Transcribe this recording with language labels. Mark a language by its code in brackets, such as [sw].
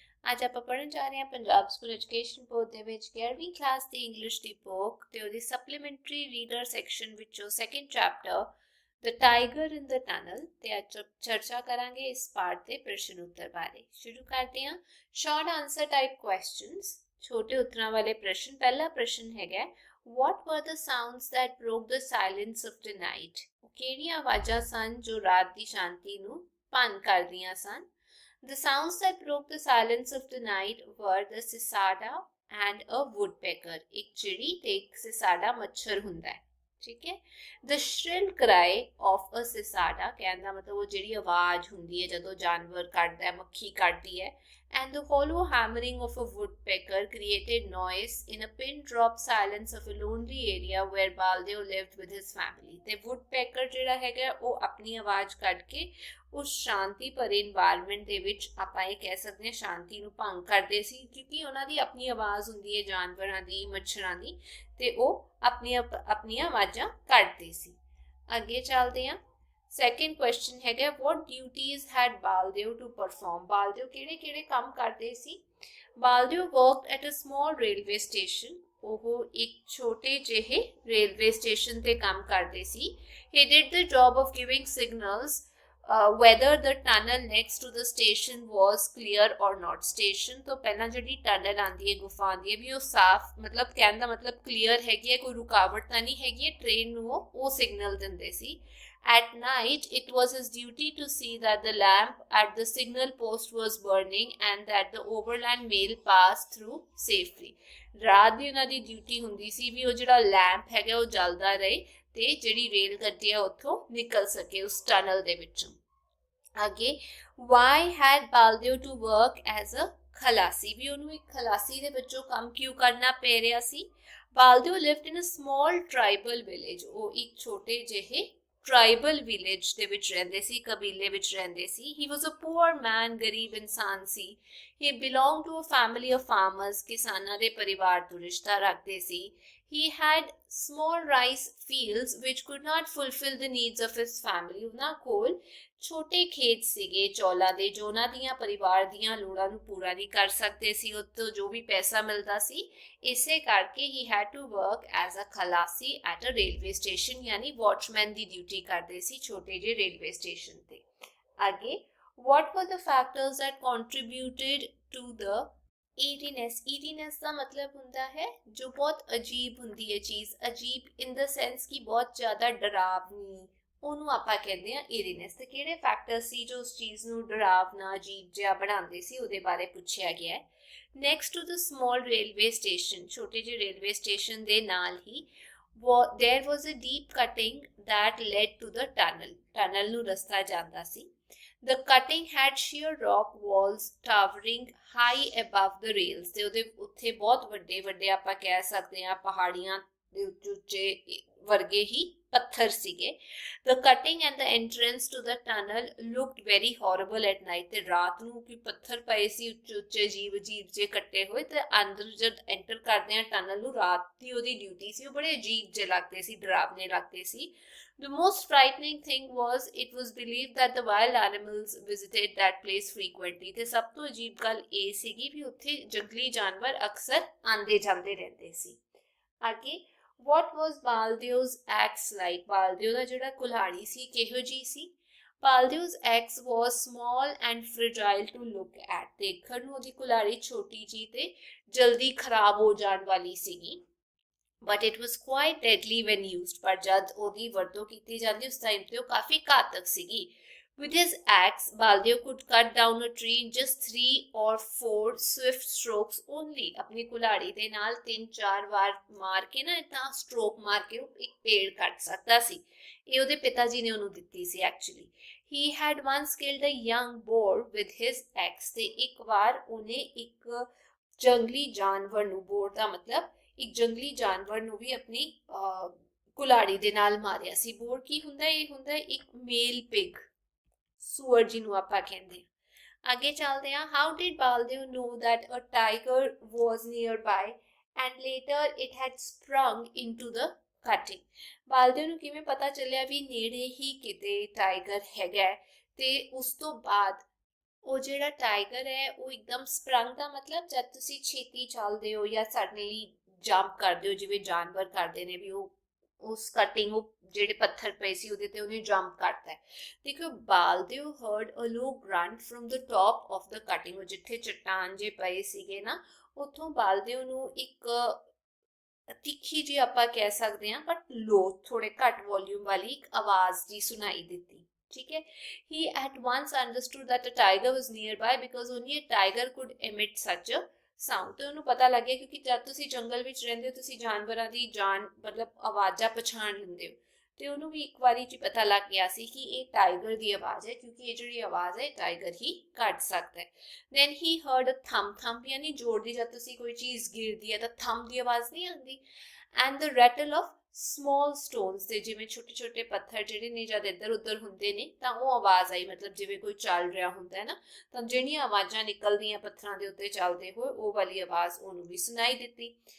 [pa] ਅੱਜ ਆਪਾਂ ਪੜ੍ਹਨ ਜਾ ਰਹੇ ਹਾਂ ਪੰਜਾਬ ਸਕੂਲ ਐਜੂਕੇਸ਼ਨ ਬੋਰਡ ਦੇ ਵਿੱਚ 11ਵੀਂ ਕਲਾਸ ਦੀ ਇੰਗਲਿਸ਼ ਦੀ ਬੁੱਕ ਤੇ ਉਹਦੀ ਸਪਲੀਮੈਂਟਰੀ ਰੀਡਰ ਸੈਕਸ਼ਨ ਵਿੱਚੋਂ ਸੈਕੰਡ ਚੈਪਟਰ ਦ ਟਾਈਗਰ ਇਨ ਦ ਟਨਲ ਤੇ ਅੱਜ ਚਰਚਾ ਕਰਾਂਗੇ ਇਸ ਪਾਠ ਦੇ ਪ੍ਰਸ਼ਨ ਉੱਤਰ ਬਾਰੇ। ਸ਼ੁਰੂ ਕਰਦੇ ਹਾਂ। ਸ਼ਾਰਟ ਆਨਸਰ ਟਾਈਪ ਕੁਐਸਚਨਸ, ਛੋਟੇ ਉੱਤਰਾਂ ਵਾਲੇ ਪ੍ਰਸ਼ਨ। ਪਹਿਲਾ ਪ੍ਰਸ਼ਨ ਹੈਗਾ [en] What were the sounds that broke the silence of the night? [pa] ਕਿਹੜੀਆਂ ਆਵਾਜ਼ਾਂ ਸਨ ਜੋ ਰਾਤ ਦੀ ਸ਼ਾਂਤੀ ਨੂੰ ਭੰਗ ਕਰਦੀਆਂ ਸਨ? [en] The sounds that broke the silence of the night were the cicada and a woodpecker. [pa] ਇੱਕ ਚਿੜੀ ਤੇ ਇੱਕ ਸਿਸਾਡਾ ਮੱਛਰ ਹੁੰਦਾ ਹੈ, ਠੀਕ ਹੈ। [en] The shrill cry of a cicada, [pa] ਕਹਿਣ ਦਾ ਮਤਲਬ ਉਹ ਜਿਹੜੀ ਆਵਾਜ਼ ਹੁੰਦੀ ਹੈ ਜਦੋਂ ਜਾਨਵਰ ਕੱਢਦਾ ਹੈ, ਮੱਖੀ ਕੱਢਦੀ ਹੈ, [en] and the hollow hammering of a woodpecker created noise in a pin-drop silence of a lonely area where Baldeo lived with his family. [pa] ਤੇ woodpecker ਜਿਹੜਾ ਹੈਗਾ ਉਹ ਆਪਣੀ ਆਵਾਜ਼ ਕੱਢ ਕੇ ਉਸ ਸ਼ਾਂਤੀ ਭਰੇ ਇਨਵਾਇਰਨਮੈਂਟ ਦੇ ਵਿੱਚ ਆਪਾਂ ਇਹ ਕਹਿ ਸਕਦੇ ਹਾਂ ਸ਼ਾਂਤੀ ਨੂੰ ਭੰਗ ਕਰਦੇ ਸੀ, ਕਿਉਂਕਿ ਉਹਨਾਂ ਦੀ ਆਪਣੀ ਆਵਾਜ਼ ਹੁੰਦੀ ਹੈ ਜਾਨਵਰਾਂ ਦੀ, ਮੱਛਰਾਂ ਦੀ, ਤੇ ਉਹ ਆਪਣੀਆਂ ਆਵਾਜ਼ਾਂ ਕੱਢਦੇ ਸੀ। ਅੱਗੇ ਚੱਲਦੇ ਹਾਂ। [en] Second question ਹੈਗਾ what duties had Baldeo to perform? [pa] ਬਾਲਦਿਓ ਕਿਹੜੇ ਕੰਮ ਕਰਦੇ ਸੀ? [en] Baldeo worked at a small railway station. [pa] ਉਹ ਇੱਕ ਛੋਟੇ ਜਿਹੇ ਰੇਲਵੇ ਸਟੇਸ਼ਨ ਤੇ ਕੰਮ ਕਰਦੇ ਸੀ। [en] He did the job of giving signals whether the tunnel next to the station was clear or not. [pa] Station ਤੋਂ ਪਹਿਲਾਂ ਜਿਹੜੀ ਟਨਲ ਆਉਂਦੀ ਹੈ, ਗੁਫਾ ਆਉਂਦੀ ਹੈ, ਵੀ ਉਹ ਸਾਫ਼, ਮਤਲਬ ਕਹਿਣ ਦਾ ਮਤਲਬ ਕਲੀਅਰ ਹੈਗੀ ਹੈ, ਕੋਈ ਰੁਕਾਵਟ ਤਾਂ ਨਹੀਂ ਹੈਗੀ ਹੈ, ਟ੍ਰੇਨ ਨੂੰ ਉਹ ਸਿਗਨਲ ਦਿੰਦੇ ਸੀ। [en] At night, it was his duty to see that the lamp at the signal post was burning and that the overland mail passed through safely. [pa] ਰਾਤ ਦੀ ਉਹਨਾਂ ਦੀ ਡਿਊਟੀ ਹੁੰਦੀ ਸੀ ਵੀ ਉਹ ਜਿਹੜਾ ਲੈਂਪ ਹੈਗਾ ਉਹ ਜਲਦਾ ਰਹੇ ਤੇ ਜਿਹੜੀ ਰੇਲ ਗੱਡੀ ਆ ਉੱਥੋਂ ਨਿਕਲ ਸਕੇ ਉਸ ਟਨਲ ਦੇ ਵਿੱਚੋਂ। ਅੱਗੇ [en] why had Baldeo to work as a [pa] ਖਲਾਸੀ, ਵੀ ਉਹਨੂੰ ਇੱਕ ਖਲਾਸੀ ਦੇ ਵਿੱਚੋਂ ਕੰਮ ਕਿਉਂ ਕਰਨਾ ਪੈ ਰਿਹਾ ਸੀ? [en] Baldeo lived in a small tribal village. [pa] ਉਹ ਇੱਕ ਛੋਟੇ ਜਿਹੇ ਟ੍ਰਾਈਬਲ ਵਿਲੇਜ ਦੇ ਵਿੱਚ ਰਹਿੰਦੇ ਸੀ, ਕਬੀਲੇ ਵਿੱਚ ਰਹਿੰਦੇ ਸੀ। [en] He was a poor man, [pa] ਗਰੀਬ ਇਨਸਾਨ ਸੀ। [en] He belonged to a family of farmers, [pa] ਕਿਸਾਨਾਂ ਦੇ ਪਰਿਵਾਰ ਤੋਂ ਰਿਸ਼ਤਾ ਰੱਖਦੇ ਸੀ। [en] He had small rice fields which could not fulfill the needs of his family. [pa] ਉਹਨਾਂ ਕੋਲ ਛੋਟੇ ਖੇਤ ਸੀਗੇ ਚੌਲਾਂ ਦੇ ਜੋ ਉਹਨਾਂ ਦੀਆਂ ਪਰਿਵਾਰ ਦੀਆਂ ਲੋੜਾਂ ਨੂੰ ਪੂਰਾ ਨਹੀਂ ਕਰ ਸਕਦੇ ਸੀ, ਉਹ ਤੋਂ ਜੋ ਵੀ ਪੈਸਾ ਮਿਲਦਾ ਸੀ। ਇਸੇ ਕਰਕੇ [en] he had to work as a khalasi at a railway station, [pa] ਯਾਨੀ ਵਾਚਮੈਨ ਦੀ ਡਿਊਟੀ ਕਰਦੇ ਸੀ ਛੋਟੇ ਜਿਹੇ ਰੇਲਵੇ ਸਟੇਸ਼ਨ ਤੇ। [en] ਅੱਗੇ what were the factors that contributed to the eeriness? [pa] ਈਰੀਨੈਸ ਦਾ ਮਤਲਬ ਹੁੰਦਾ ਹੈ ਜੋ ਬਹੁਤ ਅਜੀਬ ਹੁੰਦੀ ਹੈ ਚੀਜ਼, ਅਜੀਬ ਇਨ ਦਾ ਸੈਂਸ ਕਿ ਬਹੁਤ ਜ਼ਿਆਦਾ ਡਰਾਵਨੀ, ਉਹਨੂੰ ਆਪਾਂ ਕਹਿੰਦੇ ਆ ਈਰੀਨੈਸ। ਤੇ ਕਿਹੜੇ ਫੈਕਟਰ ਸੀ ਜੋ ਉਸ ਚੀਜ਼ ਨੂੰ ਡਰਾਵਨਾ, ਅਜੀਬ ਜਿਹਾ ਬਣਾਉਂਦੇ ਸੀ, ਉਹਦੇ ਬਾਰੇ ਪੁੱਛਿਆ ਗਿਆ ਹੈ। [en] next to the small railway station, [pa] ਛੋਟੇ ਜਿਹੇ ਰੇਲਵੇ ਸਟੇਸ਼ਨ ਦੇ ਨਾਲ ਹੀ [en] there was a deep cutting that led to the tunnel. [pa] Tunnel ਨੂੰ ਰਸਤਾ ਜਾਂਦਾ ਸੀ। [en] The cutting had sheer rock walls towering high above the rails. [pa] ਤੇ ਉਹਦੇ ਉੱਥੇ ਬਹੁਤ ਵੱਡੇ ਵੱਡੇ ਆਪਾਂ ਕਹਿ ਸਕਦੇ ਹਾਂ ਪਹਾੜੀਆਂ ਦੇ ਉੱਚੇ ਵਰਗੇ ਹੀ ਪੱਥਰ ਸੀਗੇ। [en] The cutting and the entrance to the tunnel looked very horrible at night. [pa] ਤੇ ਰਾਤ ਨੂੰ ਕਿ ਪੱਥਰ ਪਏ ਸੀ ਉੱਚੇ ਅਜੀਬ ਜੇ ਕੱਟੇ ਹੋਏ, ਤੇ ਅੰਦਰ ਜਦ ਐਂਟਰ ਕਰਦੇ ਆ ਟਨਲ ਨੂੰ, ਰਾਤ ਦੀ ਉਹਦੀ ਡਿਊਟੀ ਸੀ, ਉਹ ਬੜੇ ਅਜੀਬ ਜੇ ਲੱਗਦੇ ਸੀ, ਡਰਾਵਨੇ ਲੱਗਦੇ ਸੀ। [en] The most frightening thing was it was believed that the wild animals visited that place frequently. [pa] ਤੇ ਸਭ ਤੋਂ ਅਜੀਬ ਗੱਲ ਇਹ ਸੀਗੀ ਵੀ ਉੱਥੇ ਜੰਗਲੀ ਜਾਨਵਰ ਅਕਸਰ ਆਂਦੇ ਜਾਂਦੇ ਰਹਿੰਦੇ ਸੀ। [en] ਅੱਗੇ what was Baldeo's axe like? [pa] Baldeo ਦਾ ਜਿਹੜਾ ਕੁਲਹਾੜੀ ਸੀ ਕਿਹੋ ਜੀ ਸੀ? [en] Baldeo's axe was small and fragile to look at. [pa] ਦੇਖਣ ਨੂੰ ਉਹਦੀ ਕੁਲਹਾੜੀ ਛੋਟੀ ਜੀ ਤੇ ਜਲਦੀ ਖਰਾਬ ਹੋ ਜਾਣ ਵਾਲੀ ਸੀਗੀ। [en] But it was quite deadly when used. [pa] ਪਰ ਜਦ ਉਹਦੀ ਵਰਤੋਂ ਕੀਤੀ ਜਾਂਦੀ ਉਸ ਟਾਈਮ ਤੇ ਉਹ ਕਾਫੀ ਘਾਤਕ ਸੀਗੀ। [en] With his axe, Baldeo could cut down a tree in just 3 or 4 swift strokes only. [hi] अपनी कुल्हाड़ी [pa] ਦੇ ਨਾਲ 3-4 ਵਾਰ ਮਾਰ ਕੇ ਨਾ ਇਦਾਂ ਸਟ੍ਰੋਕ ਮਾਰ ਕੇ ਉਹ ਇੱਕ ਪੇੜ ਕੱਟ ਸਕਦਾ ਸੀ। ਇਹ ਉਹਦੇ ਪਿਤਾ ਜੀ ਨੇ ਉਹਨੂੰ ਦਿੱਤੀ ਸੀ actually. [en] He had once killed a young boar with his axe. [pa] ਤੇ ਇੱਕ ਵਾਰ ਉਹਨੇ ਇੱਕ ਜੰਗਲੀ ਜਾਨਵਰ ਨੂੰ, ਬੋਰ ਦਾ ਮਤਲਬ ਇੱਕ ਜੰਗਲੀ ਜਾਨਵਰ ਨੂੰ ਵੀ ਆਪਣੀ ਕੁल्हाड़ी ਦੇ ਨਾਲ ਮਾਰਿਆ ਸੀ। ਬੋਰ ਕੀ ਹੁੰਦਾ? ਇਹ ਹੁੰਦਾ ਇੱਕ ਮੇਲ ਪਿਗ, ਸੂਅਰ ਜਿਹਨੂੰ ਆਪਾਂ ਕਹਿੰਦੇ ਆ। ਅੱਗੇ ਚੱਲਦੇ ਆ। [en] How did Baldeo know that a tiger was nearby and later it had sprung into the cutting. [pa] ਬਾਲਦਿਓ ਨੂੰ ਕਿਵੇਂ ਪਤਾ ਚੱਲਿਆ ਵੀ ਨੇੜੇ ਹੀ ਕਿਤੇ ਟਾਈਗਰ ਹੈਗਾ, ਤੇ ਉਸ ਤੋਂ ਬਾਅਦ ਉਹ ਜਿਹੜਾ ਟਾਈਗਰ ਹੈ ਉਹ ਇੱਕਦਮ ਸਪਰੰਗ ਦਾ ਮਤਲਬ ਜਦ ਤੁਸੀਂ ਛੇਤੀ ਚੱਲਦੇ ਹੋ ਜਾਂ ਸਡਨਲੀ ਜੰਪ ਕਰਦੇ ਹੋ, ਜਿਵੇਂ ਜਾਨਵਰ ਕਰਦੇ ਨੇ ਵੀ ਉਹ ਉਸ ਕਟਿੰਗ ਉਹ ਜਿਹੜੇ ਪੱਥਰ ਪਏ ਸੀ ਉਹਦੇ ਤੇ ਉਹਨੇ ਜੰਪ ਕਰਤਾ ਹੈ। ਦੇਖੋ [en] Baldeo heard a low grunt from the top of the cutting, [pa] ਜਿੱਥੇ ਚਟਾਨ ਜੇ ਪਏ ਸੀਗੇ ਨਾ ਉੱਥੋਂ ਬਾਲਦਿਓ ਨੂੰ ਇੱਕ ਤਿੱਖੀ ਜੀ ਆਪਾਂ ਕਹਿ ਸਕਦੇ ਹਾਂ ਬਟ ਲੋ ਥੋੜੇ ਘੱਟ ਵੋਲਿਊਮ ਵਾਲੀ ਇੱਕ ਆਵਾਜ਼ ਜੀ ਸੁਣਾਈ ਦਿੱਤੀ। [hi] ठीक है, [en] he at once understood that a tiger was nearby because only a tiger could emit such a sound। [pa] ਤੇ ਉਹਨੂੰ ਪਤਾ ਲੱਗ ਗਿਆ ਕਿਉਂਕਿ ਜਦ ਤੁਸੀਂ ਜੰਗਲ ਵਿੱਚ ਰਹਿੰਦੇ ਹੋ ਤੁਸੀਂ ਜਾਨਵਰਾਂ ਦੀ ਜਾਨ ਮਤਲਬ ਆਵਾਜ਼ਾਂ ਪਛਾਣ ਲੈਂਦੇ ਹੋ, ਤੇ ਉਹਨੂੰ ਵੀ ਇੱਕ ਵਾਰੀ ਚ ਪਤਾ ਲੱਗ ਗਿਆ ਸੀ ਕਿ ਇਹ ਟਾਈਗਰ ਦੀ ਆਵਾਜ਼ ਹੈ ਕਿਉਂਕਿ ਇਹ ਜਿਹੜੀ ਆਵਾਜ਼ ਹੈ ਟਾਈਗਰ ਹੀ ਕੱਢ ਸਕਦਾ ਹੈ। [en] then he heard a thump, thump [pa] ਯਾਨੀ ਜ਼ੋਰ ਦੀ ਜਦ ਤੁਸੀਂ ਕੋਈ ਚੀਜ਼ ਗਿਰਦੀ ਹੈ ਤਾਂ ਥੰਮ ਦੀ ਆਵਾਜ਼ ਨਹੀਂ ਆਉਂਦੀ, [en] and the rattle of small stones, [pa] ਤੇ ਜਿਵੇਂ ਛੋਟੇ ਛੋਟੇ ਪੱਥਰ ਜਿਹੜੇ ਨੇ ਜਦ ਇੱਧਰ ਉੱਧਰ ਹੁੰਦੇ ਨੇ ਤਾਂ ਉਹ ਆਵਾਜ਼ ਆਈ, ਮਤਲਬ ਜਿਵੇਂ ਕੋਈ ਚੱਲ ਰਿਹਾ ਹੁੰਦਾ ਹੈ ਨਾ ਤਾਂ ਜਿਹੜੀਆਂ ਆਵਾਜ਼ਾਂ ਨਿਕਲਦੀਆਂ ਪੱਥਰਾਂ ਦੇ ਉੱਤੇ ਚੱਲਦੇ ਹੋਏ ਉਹ ਵਾਲੀ ਆਵਾਜ਼ ਉਹਨੂੰ ਵੀ ਸੁਣਾਈ ਦਿੱਤੀ।